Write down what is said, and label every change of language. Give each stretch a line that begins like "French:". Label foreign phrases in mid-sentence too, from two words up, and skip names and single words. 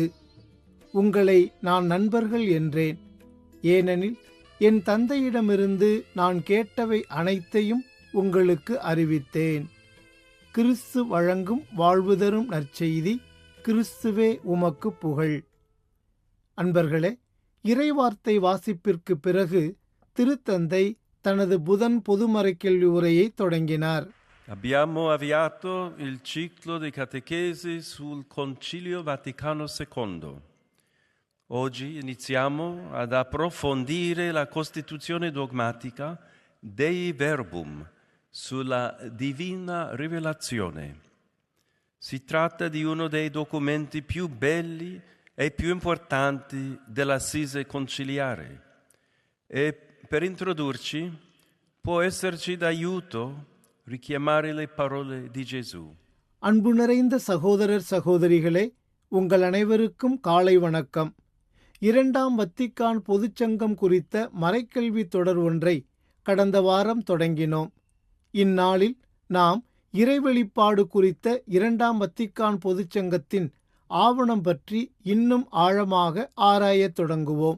Tamil: உங்களை நான் நண்பர்கள் என்றேன், ஏனெனில் என் தந்தையிடமிருந்து நான் கேட்டவை அனைத்தையும் உங்களுக்கு அறிவித்தேன். கிறிஸ்து வழங்கும் வாழ்வு தரும் நற்செய்தி. கிறிஸ்துவே உமக்கு புகழ். அன்பர்களே, இறைவார்த்தை வாசிப்பிற்கு பிறகு திருத்தந்தை தனது புதன் பொதுமறைக்கல்வி உரையை தொடங்கினார்.
Italian: Abbiamo avviato il ciclo di catechesi sul Concilio Vaticano II. Oggi iniziamo ad approfondire la Costituzione dogmatica Dei Verbum sulla Divina Rivelazione. Si tratta di uno dei documenti più belli e più importanti dell'Assise conciliare e per introdurci può esserci d'aiuto richiamare le parole di Gesù.
Tamil: அன்பு நிறைந்த சகோதரர் சகோதரிகளே, உங்கள் அனைவருக்கும் காலை வணக்கம். 2ஆம் வத்திக்கான் பொதுச்சங்கம் குறித்த மறைக்கல்வி தொடர் ஒன்றை கடந்த வாரம் தொடங்கினோம். இந்நாளில் நாம் இறைவெளிப்பாடு குறித்த 2ஆம் வத்திக்கான் பொதுச்சங்கத்தின் ஆவணம் பற்றி இன்னும் ஆழமாக ஆராயத் தொடங்குவோம்.